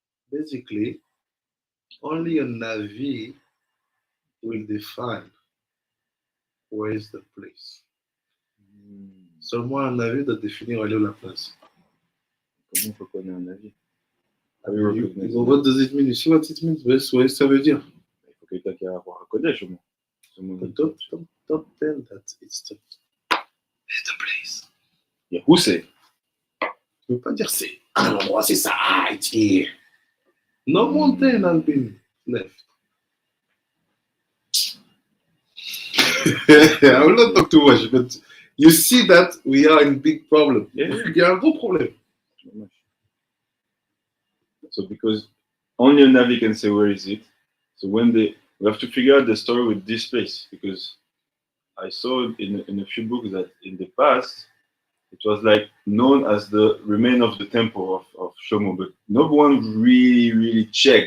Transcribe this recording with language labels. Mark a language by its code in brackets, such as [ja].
[en] Basically, only a Navi will define where is the place. [fr] Seulement un Navi doit définir où est la place. comment faut connaître un avis? [en] What does it mean? You see what it means? What [fr] ça veut dire? Il faut quelqu'un qui a avoir un Kodesh au moins. [en] Don't tell that it's the place. Yeah, who say? [fr] Tu ne peux pas dire c'est un endroit, c'est ça, [en] it's here. No mountain has been left. I will not talk too much, but you see that we are in big problem. Yeah. [fr] Il y a un gros problème. [en] So because only a Navi can say where is it. So we have to figure out the story with this place, because I saw in a few books that in the past it was like known as the remain of the temple of Shlomo, but no one really checked.